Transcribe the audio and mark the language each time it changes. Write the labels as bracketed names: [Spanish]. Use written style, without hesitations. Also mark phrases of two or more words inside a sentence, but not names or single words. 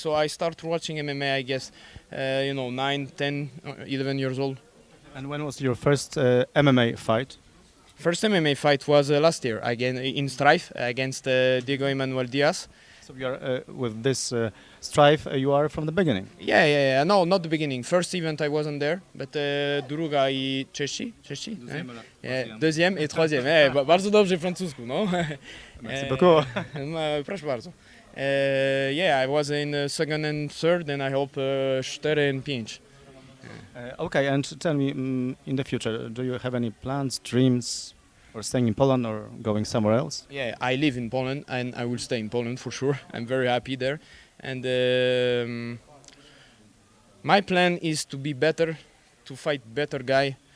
[English] So I started watching MMA, I guess, 9, 10, 11 years old. And when was your first MMA fight? First MMA fight was last year, again in STRIFE against Diego Emmanuel Diaz. So you are with this strife. You are from the beginning. Yeah. No, not the beginning. First event I wasn't there, but [Polish] druga i trzeci? [French] Deuxième et troisième. [Polish] Bardzo dobrze francusku, no. [French] Merci beaucoup. [Polish] Proszę bardzo. [English] Yeah, I was in second and third, and I hope 4 and 5. Okay, and tell me, in the future, do you have any plans, dreams, or staying in Poland or going somewhere else? Yeah, I live in Poland, and I will stay in Poland for sure. I'm very happy there, and my plan is to be better, to fight better guy.